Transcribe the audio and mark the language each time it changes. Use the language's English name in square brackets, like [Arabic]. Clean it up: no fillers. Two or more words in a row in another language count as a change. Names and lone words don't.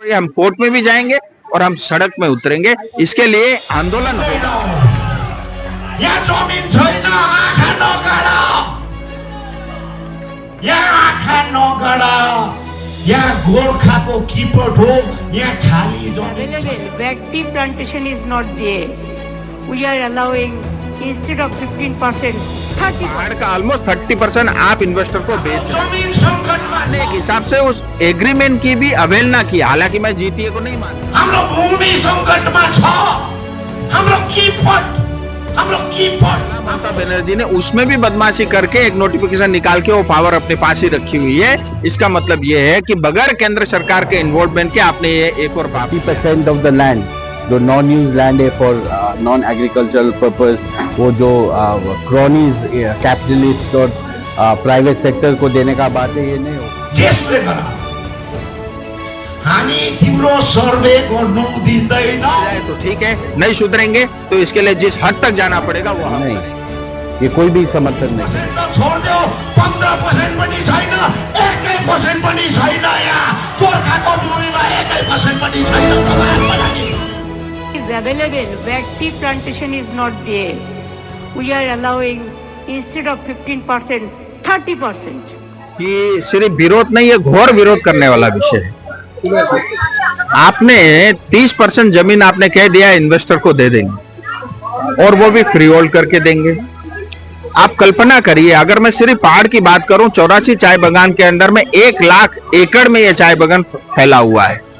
[Hindi] हम कोर्ट में भी जाएंगे और हम सड़क में उतरेंगे, इसके लिए आंदोलन होगा। [Nepali] यहाँ जमीन छैन, आँखा नगाडा, यहाँ आँखा नगाडा, यहाँ गोर्खाको किपट हो, यहाँ खाली जमीन [English] available. Where tea plantation is not there, we are allowing instead of 15%, 30%. [Hindi] पहाड़ का ऑलमोस्ट 30% आप इन्वेस्टर को बेच रहे हैं। [Nepali] जमीन संकटमा छ। [Hindi] एक हिसाब से उस एग्रीमेंट की भी अवहेलना की, हालांकि मैं जीटीए को नहीं मानता। [Nepali] हाम्रो भूमि संकटमा छ, हाम्रो किपट [Hindi] ममता बनर्जी ने उसमें भी बदमाशी करके एक नोटिफिकेशन निकाल के वो पावर अपने पास ही रखी हुई है। इसका मतलब ये है कि बगैर केंद्र सरकार के इन्वॉल्वमेंट के आपने ये एक और [English] 50% of the land [Hindi] जो [English] non use land [Hindi] है [English] for non agricultural purpose, [Hindi] वो जो [English] cronies capitalist [Hindi] और [English] private sector [Hindi] को देने का बात है, ये नहीं हो। [Nepali] त्यसले गर्दा हामी तिम्रो सर्वे गर्नु दिँदैन। [Hindi] तो ठीक है, नहीं सुधरेंगे तो इसके लिए जिस हद तक जाना पड़ेगा वो हम नहीं, ये कोई भी समर्थन नहीं। छोड़ दो, [Nepali] 15% पनि छैन, 1% पनि छैन, यहाँ गोर्खाको भूमिमा 1% पनि छैन। तपाईँहरूको लागि [English] Is available. Where tea plantation is not there, we are allowing instead of 15%, 30%. [Hindi] कि सिर्फ विरोध नहीं है, घोर विरोध करने वाला विषय है। आपने 30% जमीन आपने कह दिया इन्वेस्टर को दे देंगे और वो भी फ्री होल्ड करके देंगे। आप कल्पना करिए, अगर मैं सिर्फ पहाड़ की बात करूं, 84 चाय बागान के अंदर में 1 लाख एकड़ में ये चाय बागान फैला हुआ है।